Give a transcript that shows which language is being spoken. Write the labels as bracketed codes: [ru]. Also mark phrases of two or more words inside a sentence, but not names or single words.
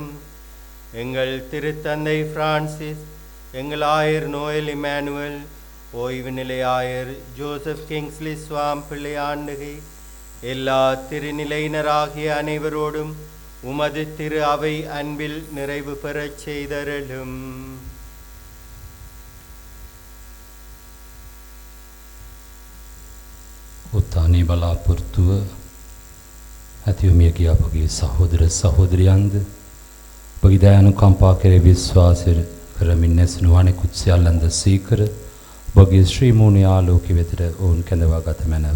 [ta] எங்கள் திருத்தந்தை பிரான்சிஸ், எங்கள் ஆயர் நோயல் இமானுவேல், ஓய்வு நிலையாயர் ஜோசப் கிங்ஸ்லி சுவாம் பிள்ளை ஆண்டகை, எல்லா திருநிலையினராகிய அனைவரோடும் உமது திரு அவை அன்பில் நிறைவு பெறச் செய்தருளும். [si] උත්තානයේ බලාපොරොත්තුව ඇතිව මිය ගිය අපගේ සහෝදර සහෝදරියන්ද ඔබගේ දයානුකම්පා කෙරෙහි විශ්වාසය කරමින් නැසුණු අනෙකුත් සියල්ලන්ද සීකර ඔබගේ ශ්‍රී මූණේ ආලෝකය වෙතට ඔවුන් කැඳවා ගත මැනව.